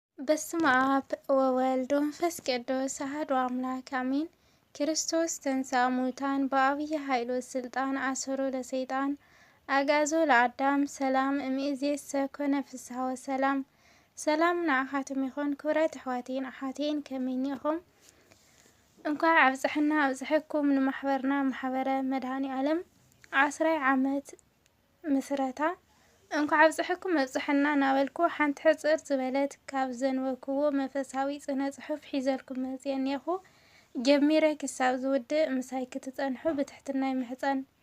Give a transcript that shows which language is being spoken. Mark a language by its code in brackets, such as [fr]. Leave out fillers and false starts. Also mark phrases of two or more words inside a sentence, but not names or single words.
[gez] በስመ አብ ወወልድ ወመንፈስ ቅዱስ አሐዱ አምላክ አሜን። ክርስቶስ ተንሥአ እሙታን በዐቢይ ኃይል ወሥልጣን አሰሮ ለሰይጣን አግዓዞ ለአዳም ሰላም እምይእዜሰ ኮነ ፍስሐ ወሰላም። [ti] ሰላም ንዓኻትም ይኹን ክብረት ኣሕዋቴን ኣሓቴን ከመይ ኢኹም? እንኳዕ ኣብፅሕና ኣብፅሕኩም ንማሕበርና ማሕበረ መድሃኒ ዓለም 10 ዓመት ምስረታ እንኳዕ ኣብፅሕኩም ኣብፅሕና ናበልኩ ሓንቲ ሕፅር ዝበለት ካብ ዘንበብክዎ መንፈሳዊ ፅነ ፅሑፍ ሒዘልኩም መፅአ እኒአኹ። ጀሚረ ክሳብ ዝውድእ ምሳይ ክትፀንሑ ብትሕትና ይምሕፀን።